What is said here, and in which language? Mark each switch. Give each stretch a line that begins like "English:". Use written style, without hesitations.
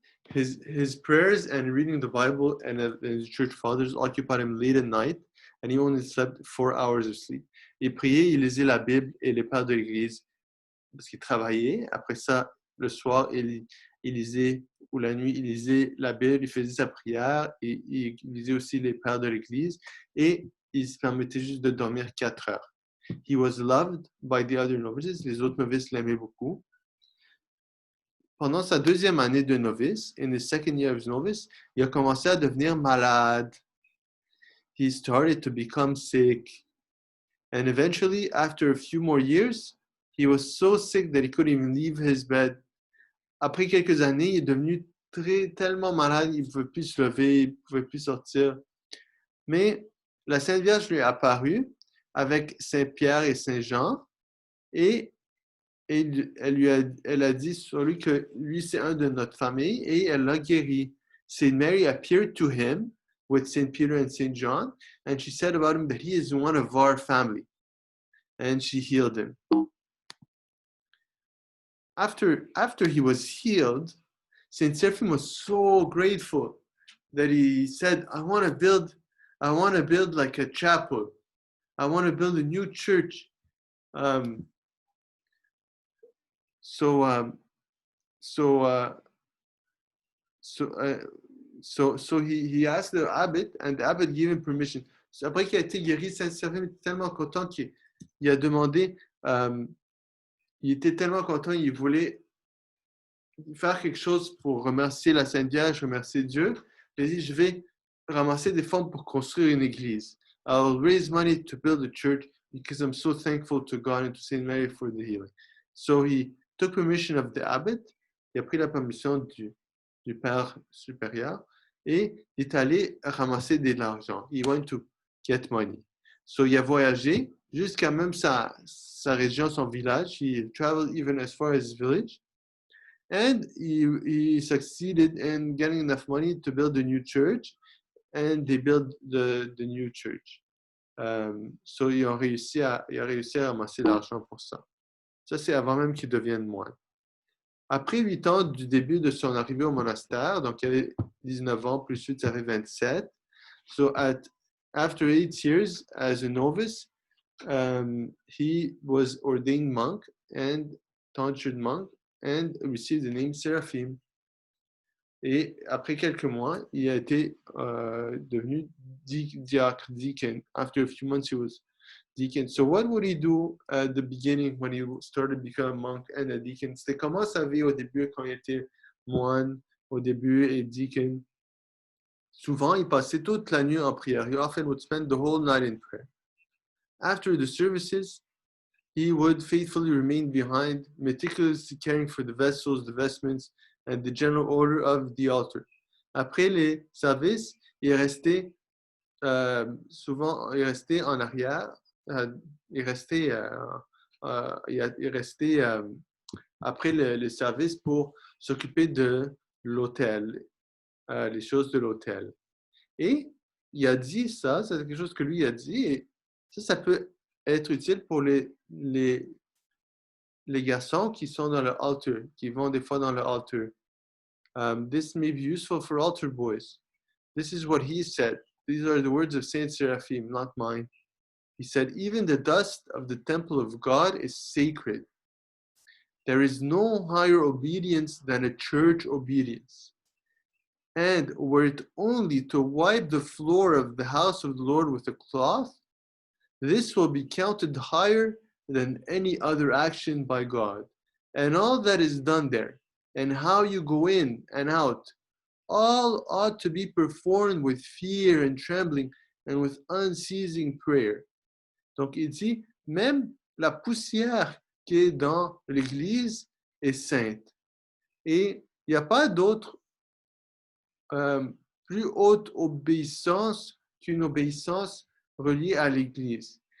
English: His prayers and reading the Bible and the church fathers occupied him late at night, and he only slept 4 hours of sleep.
French: Il priait, il lisait la Bible et les pères de l'Église parce qu'il travaillait. Après ça, le soir, il lisait, ou la nuit, il lisait la Bible, il faisait sa prière, et il lisait aussi les pères de l'Église, et il se permettait juste de dormir 4 heures.
English: He was loved by the other novices.
French: Les autres novices l'aimaient beaucoup. Pendant sa deuxième année de novice,
English: in his second year of novice,
French: il a commencé à devenir malade.
English: He started to become sick. And eventually, after a few more years, he was so sick that he couldn't even leave his bed.
French: Après quelques années, il est devenu tellement malade, il ne pouvait plus se lever, il ne pouvait plus sortir. Mais la Sainte Vierge lui est apparue avec Saint Pierre et Saint Jean, et elle a dit sur lui que lui, c'est un de notre famille, et elle l'a guéri.
English: Saint Mary appeared to him with Saint Peter and Saint John, and she said about him that he is one of our family, and she healed him. After he was healed, Saint Seraphim was so grateful that he said, I want to build like a chapel. I want to build a new church. So he asked the abbot, and the abbot gave him permission.
French: So, après qu'il a été guéri, Saint Seraphim était tellement content qu'il a demandé, il était tellement content, il voulait faire quelque chose pour remercier la Sainte Vierge, remercier Dieu. Il a dit, je vais ramasser des fonds pour construire une église.
English: I'll raise money to build a church because I'm so thankful to God and to Saint Mary for the healing. So he took permission of the abbot.
French: Il a pris la permission du père supérieur et il est allé ramasser de l'argent.
English: He went to get money.
French: So il a voyagé jusqu'à même sa région, son village.
English: He traveled even as far as his village. And he succeeded in getting enough money to build a new church, and they built the new church.
French: So il a réussi à ramasser l'argent pour ça. Ça, c'est avant même qu'il devienne moine. Après 8 ans du début de son arrivée au monastère, donc il avait 19 ans, plus 8, ça fait 27.
English: So after 8 years as a novice, he was ordained monk and tonsured monk and received the name Seraphim.
French: Et après quelques mois, il a été devenu diacre, deacon.
English: After a few months, he was deacon. So what would he do at the beginning when he started becoming a monk and a deacon?
French: C'était comment sa vie au début quand il était moine au début et deacon? Souvent, il passait toute la nuit en prière.
English: He often would spend the whole night in prayer. After the services, he would faithfully remain behind, meticulously caring for the vessels, the vestments, and the general order of the altar.
French: Après les services, il est resté en arrière. Il est resté après les services pour s'occuper de l'hôtel, les choses de l'hôtel. Et il a dit ça, c'est quelque chose que lui a dit, et ça peut être utile pour les garçons qui sont dans le altar, qui vont des fois dans le altar.
English: This may be useful for altar boys. This is what he said. These are the words of Saint Seraphim, not mine. He said, even the dust of the temple of God is sacred. There is no higher obedience than a church obedience. And were it only to wipe the floor of the house of the Lord with a cloth, this will be counted higher than any other action by God. And all that is done there, and how you go in and out, all ought to be performed with fear and trembling and with unceasing prayer.
French: Donc il dit, même la poussière qui est dans l'Église est sainte. Et il n'y a pas d'autre plus haute obéissance qu'une obéissance reliée à l'Église.